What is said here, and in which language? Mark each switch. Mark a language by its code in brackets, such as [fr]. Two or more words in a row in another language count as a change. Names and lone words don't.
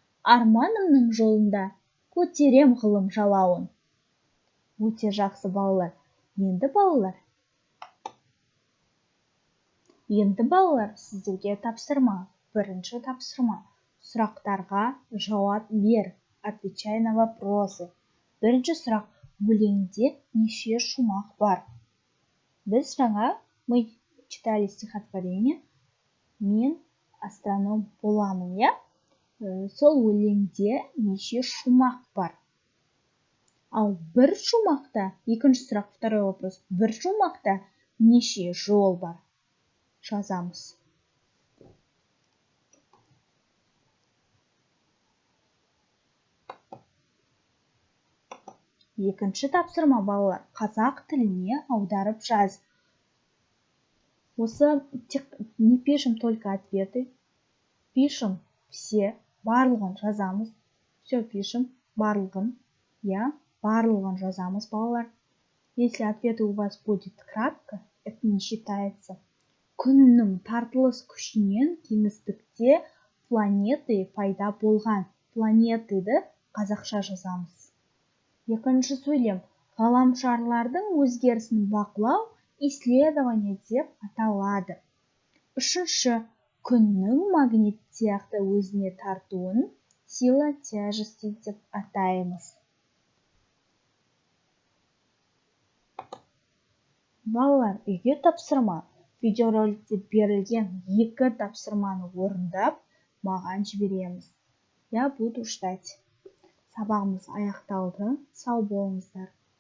[kk] Арманымның жолында көтерем ғылым жалауын. Өте жақсы балалар. Енді балалар, сіздерге тапсырма. Бірінші тапсырма. Сұрақтарға жауап бер. [ru] Отвечай на вопросы. [kk] Бірінші сұрақ. Өлеңде неше шумақ бар? Біз жаңа [ru] мы читали стихотворение. [kk] Мен астроном боламын, я? Сол өлеңде неше шумақ бар? Ал бір шумақта, екінші сұрақ, [ru] второй вопрос. [kk] Бір шумақта неше жол бар? Жазамыз. Екінші тапсырма балалар. Қазақ тіліне аударып жаз. [ru] Осы не пишем только ответы. Пишем все, [kk] барлығын жазамыз. [ru] Все пишем, барлығын. [kk] Я, барлығын жазамыз, балалар. [ru] Если ответы у вас будет кратко, это не считается. [kk] Күннің тартылыс күшінен кеңістікте планеты пайда болған. Планетыды қазақша жазамыз. Екінші сөйлем. Ғаламшарлардың өзгерісін бақылау исследование деп аталады. Үшінші. Күннің магнит сияқты өзіне тартуын [ru] сила тяжести [kk] деп атаймыз. Балалар, үйге тапсырма. Видеороликте берілген 2 тапсырманы орындап, маған жібереміз. [ru] Я буду ждать. [kk] Сабағымыз аяқталды. Сау болыңыздар.